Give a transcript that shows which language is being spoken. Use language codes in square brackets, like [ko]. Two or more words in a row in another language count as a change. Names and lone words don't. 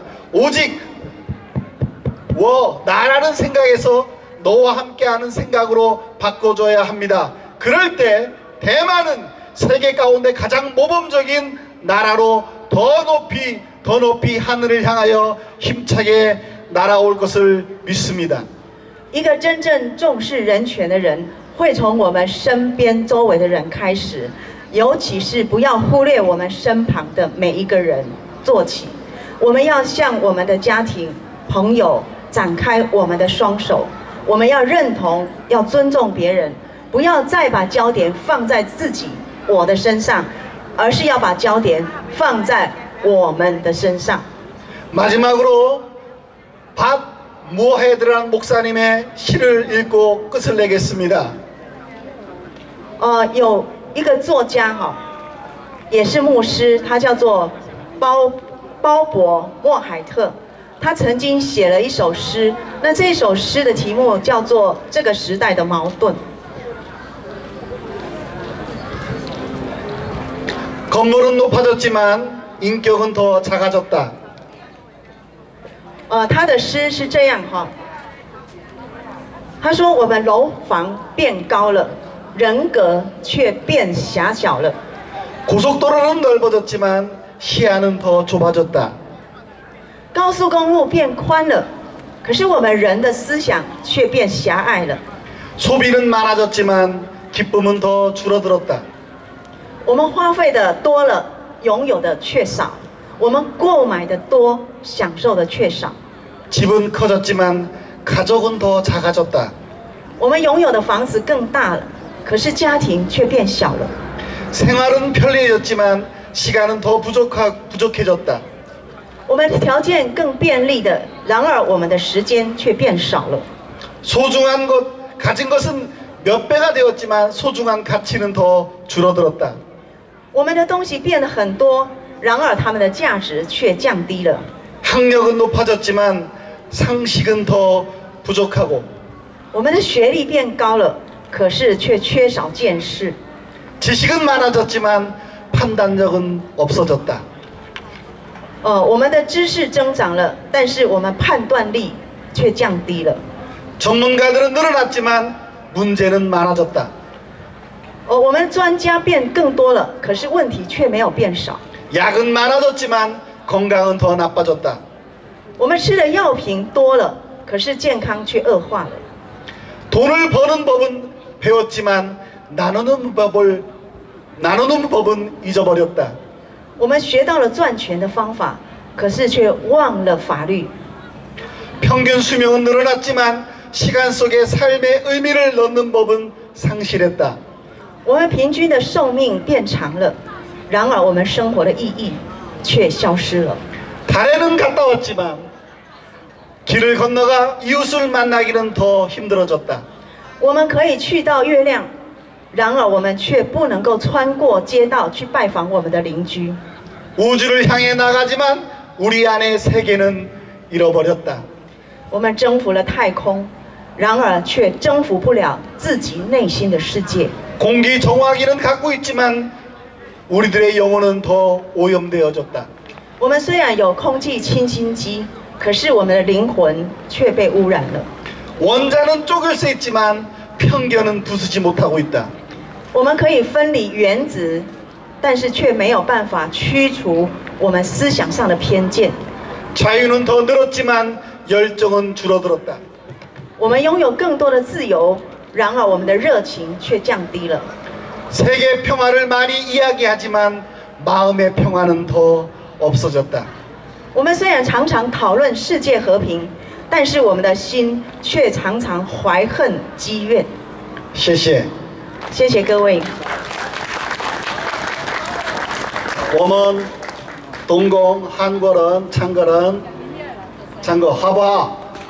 [ko] 오직 나라는 생각에서 너와 함께하는 생각으로 바꿔줘야 합니다. 그럴 때 대만은 세계 가운데 가장 모범적인 나라로 더 높이 하늘을 향하여 힘차게 날아올 것을 믿습니다. [zh] 一个真正重视人权的人，会从我们身边周围的人开始。尤其是不要忽略我们身旁的每一个人做起，我们要向我们的家庭、朋友展开我们的双手。我们要认同，要尊重别人，不要再把焦点放在自己我的身上，而是要把焦点放在我们的身上。 [ko] 마지막으로 밭 무헤드란 목사님의 시를 읽고 끝을 내겠습니다. [zh] 有一个作家也是牧师，他叫做鲍勃莫海特。他曾经写了一首诗，那这首诗的题目叫做《这个时代的矛盾》。 [ko] 건물은 높아졌지만 인격은 더 작아졌다. [zh] 他的诗是这样他说我们楼房变高了，人格却变狭小了。 [ko] 고속도로는 넓어졌지만 시야는 더 좁아졌다. [zh] 高速公路变宽了，可是我们人的思想却变狭隘了。 [ko] 소비는 많아졌지만 기쁨은 더 줄어들었다. [zh] 我们花费的多了，拥有的却少；我们购买的多，享受的却少。 [ko] 집은 커졌지만 가족은 더 작아졌다. [zh] 我们拥有的房子更大了，可是家庭却变小了。 [ko] 생활은 편리해졌지만 시간은 더 부족해졌다. [zh] 我们条件更便利的，然而我们的时间却变少了。 [ko] 소중한 것, 가진 것은 몇 배가 되었지만 소중한 가치는 더 줄어들었다. [zh] 我们的东西变得很多，然而它们的价值却降低了。 [ko] 학력은 높아졌지만 상식은 더 부족하고 [zh] 我们的学历变高了，可是却缺少见识。 [ko] 지식은 많아졌지만 판단력은 없어졌다. [zh] 我们的知识增长了，但是我们判断力却降低了。 [ko] 전문가들은 늘어났지만 문제는 많아졌다. [zh] 我们专家变更多了，可是问题却没有变少。 [ko] 약은 많아졌지만 건강은 더 나빠졌다. [zh] 我们吃的药品多了，可是健康却恶化了。 [ko] 돈을 버는 법은 배웠지만 나누는 법은 잊어버렸다. [zh] 我们学到了赚钱的方法，可是却忘了法律。 [ko] 평균 수명은 늘어났지만 시간 속에 삶의 의미를 넣는 법은 상실했다. [zh] 我们平均的寿命变长了，然而我们生活的意义却消失了。 [ko] 달에는 갔다 왔지만 길을 건너가 이웃을 만나기는 더 힘들어졌다. [zh] 我们可以去到月亮，然而我们却不能够穿过街道去拜访我们的邻居。 [ko] 우주를 향해 나가지만 우리 안의 세계는 잃어버렸다. [zh] 我们征服了太空，然而却征服不了自己内心的世界。 [ko] 공기 정화기는 갖고 있지만 우리들의 영혼은 더 오염되어졌다. [zh] 我们虽然有空气清新机，可是我们的灵魂却被污染了。 [ko] 원자는 쪼갤 수 있지만 편견은 부수지 못하고 있다. [zh] 我们可以分离原子，但是却没有办法驱除我们思想上的偏见。 [ko] 자유는 더 늘었지만 열정은 줄어들었다. [zh] 我们拥有更多的自由，然而我们的热情却降低了。 [ko] 세계 평화를 많이 이야기하지만 마음의 평화는 더 없어졌다. [zh] 我们虽然常常讨论世界和平，但是我们的心却常常怀恨积怨。谢谢。谢谢各位。我们东宫、韩国人、창거人、창거好不好？